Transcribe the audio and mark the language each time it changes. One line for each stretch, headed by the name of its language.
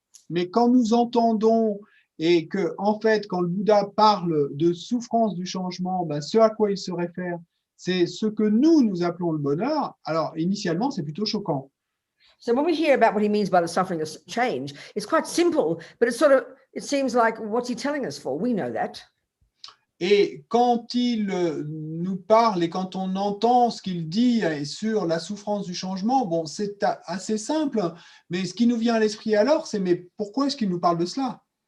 French: Mais quand nous entendons et que, en fait, quand le Bouddha parle de souffrance du changement, ce à quoi il se réfère, c'est ce que nous appelons le bonheur. Alors, initialement, c'est plutôt choquant.
English: So when we hear about what he means by the suffering of change, it's quite simple, but it seems like, what's he telling us for? We know that.
French: Et quand il nous parle et quand on entend ce qu'il dit sur la souffrance du changement, bon, c'est assez simple, mais ce qui nous vient à l'esprit alors, c'est mais pourquoi est-ce qu'il nous parle de cela?